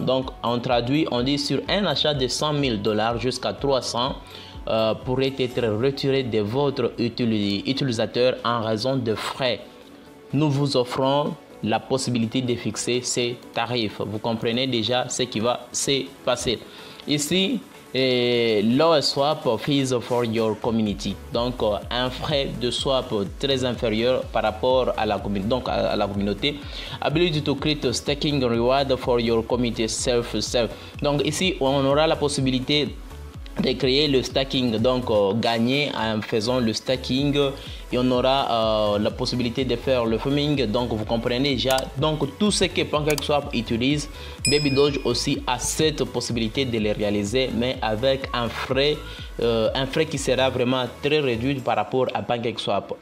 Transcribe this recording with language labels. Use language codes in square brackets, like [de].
[fr] Donc on traduit, on dit sur un achat de 100 000 $ jusqu'à 300 pourrait être retiré de votre utilisateur en raison de frais. Nous vous offrons la possibilité de fixer ces tarifs. Vous comprenez déjà ce qui va se passer. Ici, [en] et lower swap fees for your community. [fr] Donc un frais de swap très inférieur par rapport à la communauté. [en] Ability to create staking reward for your community self. [fr] Donc ici on aura la possibilité de créer le stacking, donc gagner en faisant le stacking, et on aura la possibilité de faire le farming. Donc vous comprenez déjà, donc tout ce que PancakeSwap utilise, Baby Doge aussi a cette possibilité de le réaliser, mais avec un frais qui sera vraiment très réduit par rapport à PancakeSwap.